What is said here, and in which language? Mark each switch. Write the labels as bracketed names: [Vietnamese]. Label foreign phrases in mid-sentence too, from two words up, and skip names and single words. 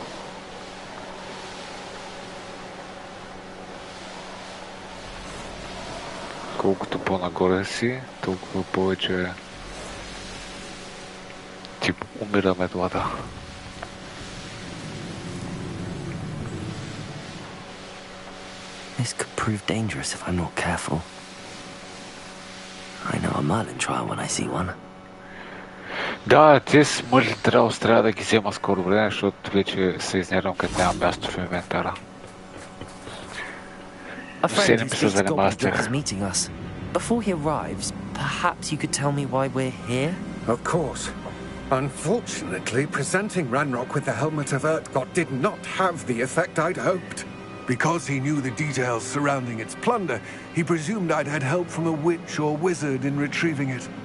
[Bulgarian] Колкото по-нагоре си, толкова повече ти умира метлата. [English] This could prove dangerous if I'm not careful. I know a Merlin trial when I see one. [Bulgarian] Да, те с мъжли трябва да ги взема скоро време, защото вече се изнервам, като няма място в инвентара. [English] A friend [Bulgarian] Седем [English] who [Bulgarian] се [English] speaks [Bulgarian] занимава с [English] gobbledygook [Bulgarian] тях. [English] is meeting us. Before he arrives, perhaps you could tell me why we're here? Of course. Unfortunately, presenting Ranrock with the Helmet of Urtkot did not have the effect I'd hoped. Because he knew the details surrounding its plunder, he presumed I'd had help from a witch or wizard in retrieving it.